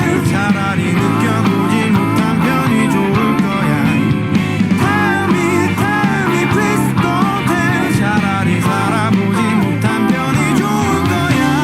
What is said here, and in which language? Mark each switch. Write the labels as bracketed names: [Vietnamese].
[Korean] 차라리 느껴보지 못한 편이 좋을 거야. [English] Tell me, tell me, please don't tell. [Korean] 차라리 살아보지 못한 편이 좋을 거야.